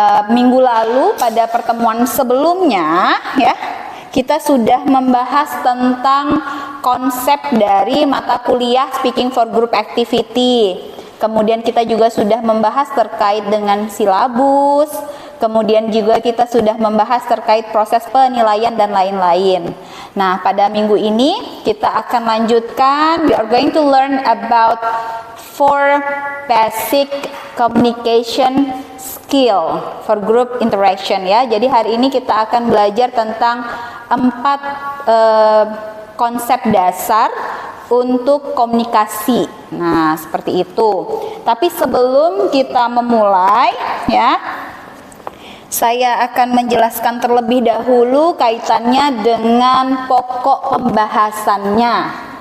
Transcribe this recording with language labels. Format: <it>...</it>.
<id>Minggu lalu pada pertemuan sebelumnya ya, kita sudah membahas tentang konsep dari mata kuliah speaking for group activity. Kemudian kita juga sudah membahas terkait dengan silabus, kemudian juga kita sudah membahas terkait proses penilaian dan lain-lain. Nah, pada minggu ini kita akan lanjutkan.</id> <en>We are going to learn about 4 basic communication skill for group interaction ya.</en> <id>Jadi hari ini kita akan belajar tentang 4 konsep dasar untuk komunikasi. Nah, seperti itu. Tapi sebelum kita memulai ya, saya akan menjelaskan terlebih dahulu kaitannya dengan pokok pembahasannya.</id>